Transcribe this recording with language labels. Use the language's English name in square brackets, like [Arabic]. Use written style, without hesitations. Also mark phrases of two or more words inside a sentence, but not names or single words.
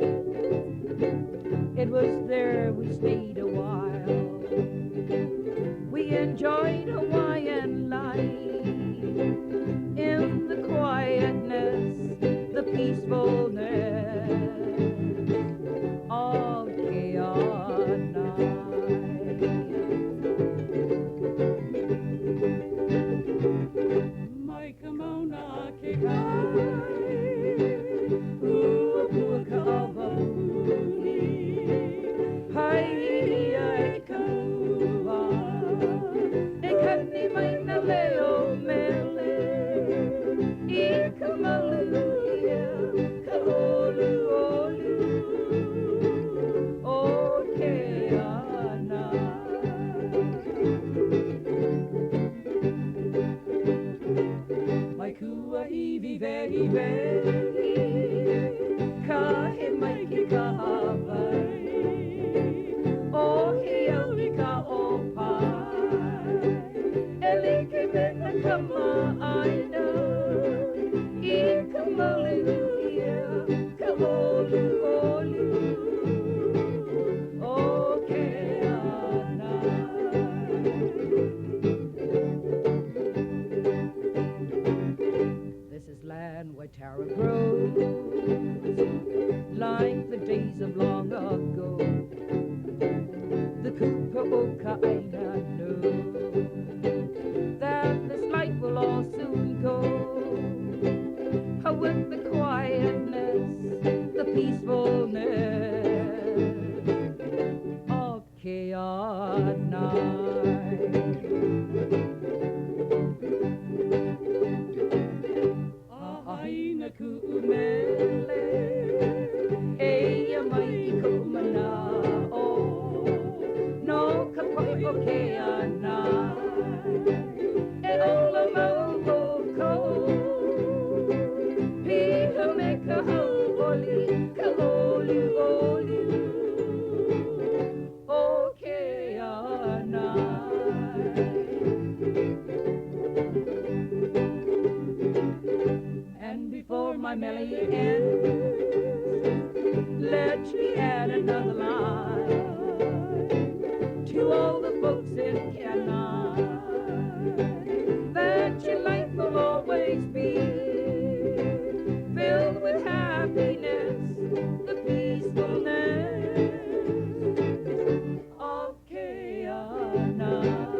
[English] It was there we stayed a while. We enjoyed Hawaiian life in the quietness, the peacefulness of Keanai. [Hawaiian] Mai ka mauna ke kai, ua ka awauhi, hai ai ka ua, e kani mai na leo mele, I ka maluia, ka olu olu, o ke ana. Mai kua iwi vehi vehi, ka he mai ki ka Hawaii, o he au I ka opai, e like me na ka ma'aina, I ka maluia, ka olu olu, o ke ana. [English] This is land where taro grows, like the days of long ago. The Kupaoka'aina know that this life will all soon go. With the quietness, the peacefulness of Keanai. [Hawaiian] Aina ku'umele, eia mai I kumana'o, no ka pai o Keanai, e ola mau ko, piha me ka hau'oli, ka olu olu, o Keanai. [English] And before my melody ends, let me add another line to all the folks in Kenai, that your life will always be filled with happiness, the peacefulness of Keanai.